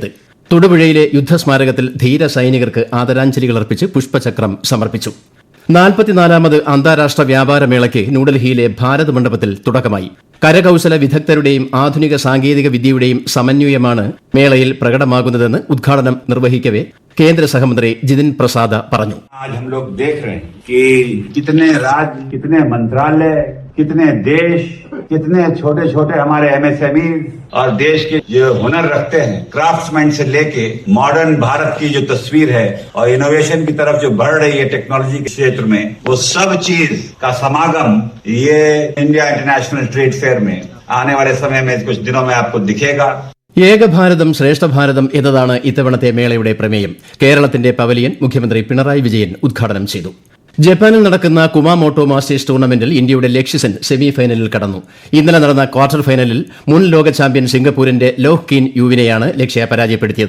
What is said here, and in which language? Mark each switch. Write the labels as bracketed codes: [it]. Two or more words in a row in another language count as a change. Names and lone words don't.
[ml] തൊടുപുഴയിലെ യുദ്ധസ്മാരകത്തിൽ ധീര സൈനികർക്ക് ആദരാഞ്ജലികളർപ്പിച്ച് പുഷ്പചക്രം സമർപ്പിച്ചു. 44ാമത് അന്താരാഷ്ട്ര വ്യാപാര മേളയ്ക്ക് ന്യൂഡൽഹിയിലെ ഭാരത് മണ്ഡപത്തിൽ തുടക്കമായി. കരകൌശല വിദഗ്ധരുടെയും ആധുനിക സാങ്കേതിക വിദ്യയുടെയും സമന്വയമാണ് മേളയിൽ പ്രകടമാകുന്നതെന്ന് ഉദ്ഘാടനം നിർവഹിക്കവെ കേന്ദ്ര സഹമന്ത്രി ജിതിൻ പ്രസാദ് പറഞ്ഞു. [hi] आज हम लोग देख रहे हैं कि कितने राज्य, कितने मंत्रालय, कितने देश, कितने छोटे छोटे हमारे MSME और देश के जो हुनर रखते हैं, क्राफ्ट्समैन से लेके मॉडर्न भारत की जो तस्वीर है और इनोवेशन की तरफ जो बढ़ रही है टेक्नोलॉजी के क्षेत्र में, वो सब चीज का समागम ये इंडिया इंटरनेशनल ट्रेड फेयर में आने वाले समय में कुछ दिनों में आपको दिखेगा. [ml] ഏകഭാരതം ശ്രേഷ്ഠഭാരതം എന്നതാണ് ഇത്തവണത്തെ മേളയുടെ പ്രമേയം. കേരളത്തിന്റെ പവലിയൻ മുഖ്യമന്ത്രി പിണറായി വിജയൻ ഉദ്ഘാടനം ചെയ്തു. ജപ്പാനിൽ നടക്കുന്ന കുമാമോട്ടോ മാസ്റ്റേഴ്സ് ടൂർണമെന്റിൽ ഇന്ത്യയുടെ ലക്ഷ്യസെൻ സെമി ഫൈനലിൽ കടന്നു. ഇന്നലെ നടന്ന ക്വാർട്ടർ ഫൈനലിൽ മുൻ ലോക ചാമ്പ്യൻ സിംഗപ്പൂരിന്റെ ലോഹ് കീൻ യുവിനെയാണ് ലക്ഷ്യ പരാജയപ്പെടുത്തിയത്.